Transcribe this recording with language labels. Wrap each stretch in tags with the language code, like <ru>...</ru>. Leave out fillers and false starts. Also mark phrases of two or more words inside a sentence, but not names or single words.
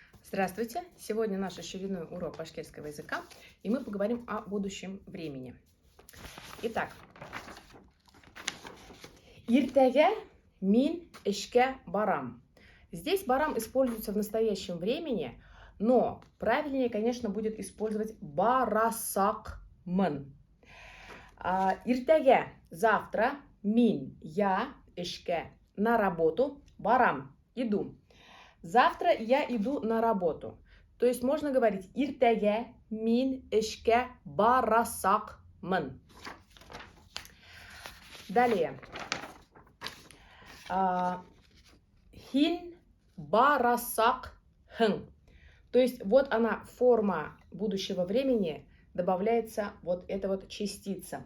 <ru>Здравствуйте! Сегодня наш очередной урок башкирского языка, и мы поговорим о будущем времени. Итак,</ru> <ba>иртеге мин ишке барам.</ba> <ru>Здесь барам используется в настоящем времени, но правильнее, конечно, будет использовать барасакмын. Иртеге завтра, мин я, ишке на работу, барам иду. Завтра я иду на работу. То есть можно говорить</ru> <ba>иртеге мин ишке барасакмын. Далее. Хин барасакхын.</ba> <ru>То есть вот она, форма будущего времени, добавляется вот эта вот частица.</ru>